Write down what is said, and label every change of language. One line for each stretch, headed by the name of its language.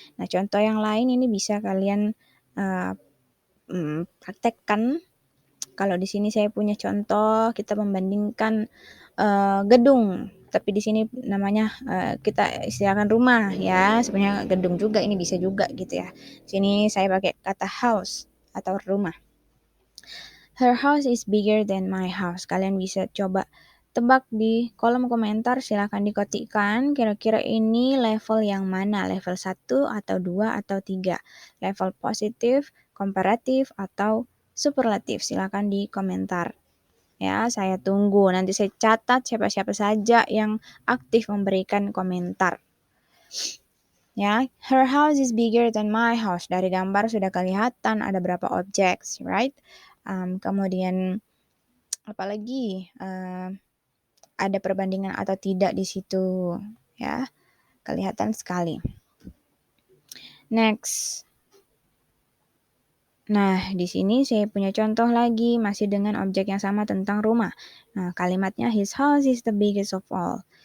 Indonesian: Nah, contoh yang lain ini bisa kalian praktekkan. Kalau di sini saya punya contoh, kita membandingkan gedung, tapi di sini namanya kita istilahkan rumah ya. Sebenarnya gedung juga ini bisa juga gitu ya. Sini saya pakai kata house atau rumah.
English: Her house is bigger than my house.
Indonesian: Kalian bisa coba tebak di kolom komentar, silahkan diketikkan kira-kira ini level yang mana, level 1 atau 2 atau 3, level positif, komparatif, atau superlatif, silahkan di komentar. Ya, saya tunggu. Nanti saya catat siapa-siapa saja yang aktif memberikan komentar.
English: Ya, her house is bigger than my house.
Indonesian: Dari gambar sudah kelihatan ada berapa objek,
English: right?
Indonesian: Kemudian apalagi ada perbandingan atau tidak di situ, ya, kelihatan sekali. Next. Nah, di sini saya punya contoh lagi, masih dengan objek yang sama tentang rumah. Nah, kalimatnya
English: his house is the biggest of all.